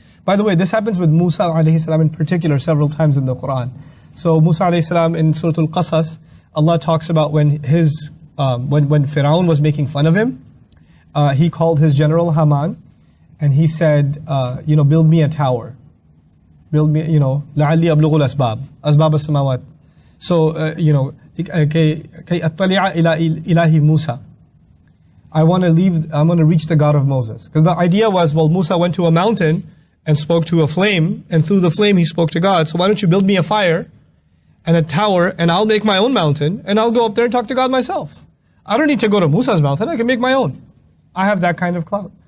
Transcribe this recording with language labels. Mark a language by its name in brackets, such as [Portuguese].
[English] By the way, this happens with Musa alayhi salam in particular several times in the Quran. So Musa alayhi salam in Surah Al-Qasas, Allah talks about when Fir'aun was making fun of him, he called his general Haman and he said, build me a tower. Build me, [Arabic] لَعَلِّي أَبْلُغُ الْأَسْبَابِ أَسْبَابَ السَّمَاوَاتِ. So, كَيْ أَطَّلِعَ إِلَى إِلَهِ Musa. [English] I'm going to reach the God of Moses. Because the idea was, well, Musa went to a mountain and spoke to a flame, and through the flame he spoke to God. So why don't you build me a fire and a tower, and I'll make my own mountain, and I'll go up there and talk to God myself. I don't need to go to Musa's mountain, I can make my own. I have that kind of clout.